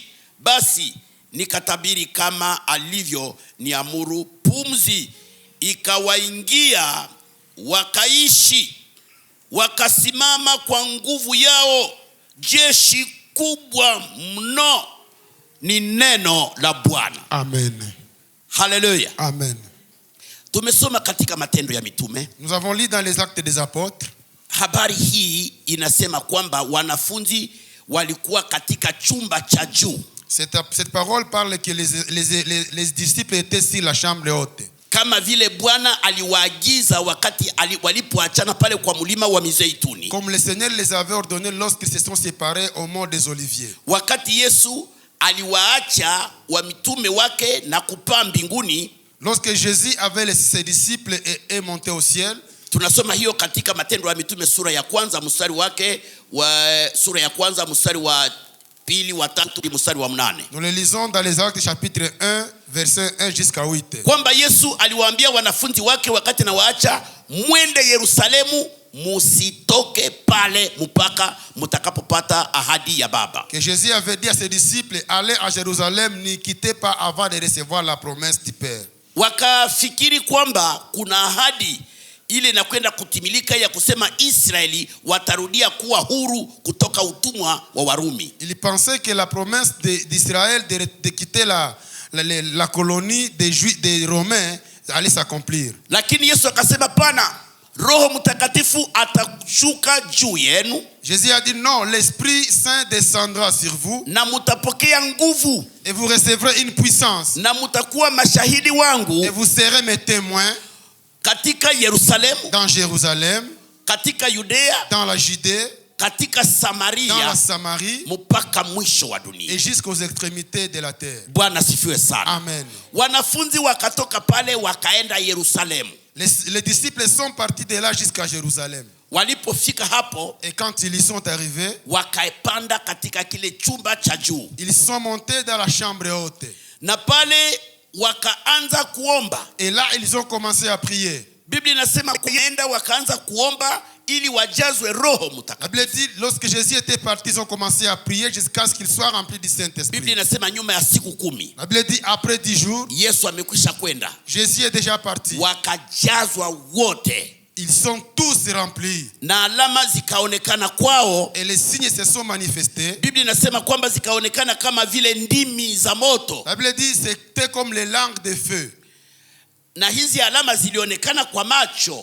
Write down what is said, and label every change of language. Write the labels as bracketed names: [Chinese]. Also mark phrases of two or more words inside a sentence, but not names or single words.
[Swahili] Basi nikatabiri kama alivyo niamuru, pumzi ikawaingia, wakaishi, wakasimama kwa nguvu yao, jeshi kubwa mno. Ni neno la Bwana. Amen. Hallelujah. Amen. Tumesoma katika Matendo ya Mitume. [French] Nous avons lu dans les Actes des Apôtres. [Swahili] Habari hii inasema kwamba wanafunzi walikuwa katika chumba cha juu. [French] Cette parole parle que les disciples étaient sur la chambre haute. [Swahili] Kama vile Bwana aliwaagiza wakati walipoachana pale kwa mlima wa Mizeituni. [French] Comme le Seigneur les avait ordonné lorsqu'ils se sont séparés au mont des Oliviers. [Swahili] Wakati Yesu aliwaacha wa mitume wake na kupaa mbinguni. [French] Lorsque Jésus avait laissé ses disciples et est monté au ciel. [Swahili] Tunasoma hiyo katika Matendo ya Mitume sura ya kwanza mstari wake wa sura ya kwanza mstari wa pili, wa tatu, mstari wa 8. [French] Nous le lisons dans les Actes chapitre 1 verset 1 jusqu'à 8. [Swahili] Kwamba Yesu aliwaambia wanafunzi wake wakati na waacha, mwende Yerusalemu, musitoke pale mpaka mtakapopata ahadi ya Baba. [French] Que Jésus avait dit à ses disciples, allez à Jérusalem, n'y quittez pas avant de recevoir la promesse du Père. [Swahili] Wakafikiri kwamba kuna ahadi ile inakwenda kutimilika ya kusema Israeli watarudia kuwa huru kutoka utumwa wa Warumi. [French] Il pensait que la promesse d'Israël de quitter la colonie des Romains allait s'accomplir. [Swahili] Lakini Yesu akasema pana, Roho Mtakatifu atashuka juu yenu. [French] Jésus a dit non, l'Esprit Saint descendra sur vous. [Swahili] Na mutapokea nguvu. [French] Et vous recevrez une puissance. [Swahili] Na mutakuwa mashahidi wangu. [French] Et vous serez mes témoins. [Swahili] Katika Yerusalemu. [French] Dans Jérusalem. [Swahili] Katika Yudea. [French] Dans la Judée. [Swahili] Katika Samaria. [French] Dans la Samarie. [Swahili] Mpaka mwisho wa dunia. [French] Et jusqu'aux extrémités de la terre. [Swahili] Bwana sifiwe sana. Amen. Wanafunzi wakatoka pale wakaenda Yerusalemu. [French] Les disciples sont partis de là jusqu'à Jérusalem. [Swahili] Walipofika hapo, [French] et quand ils y sont arrivés, [Swahili] wakaepanda katika kile chumba cha juu. [French] Ils sont montés dans la chambre haute. [Swahili] Na pale wakaanza kuomba. [French] Et là ils ont commencé à prier. [Swahili] Biblia inasema kuenda wakaanza kuomba ili wajazwe Roho Mtakatifu. [French] La Bible dit lorsque Jésus était parti, ils ont commencé à prier jusqu'à ce qu'ils soient remplis du Saint-Esprit. [Swahili] Biblia inasema nyuma ya siku 10. [French] La Bible dit après 10 jours, [Swahili] Yesu amekwisha kwenda. [French] Jésus est déjà parti. [Swahili] Wakajazwa wote. [French] Ils sont tous remplis. [Swahili] Na alama zikaonekana kwao. [French] Et les signes se sont manifestés. [Swahili] Biblia inasema kwamba zikaonekana kama vile ndimi za moto. [French] La Bible dit c'était comme les langues de feu. [Swahili] Na hizi alama zilionekana kwa macho.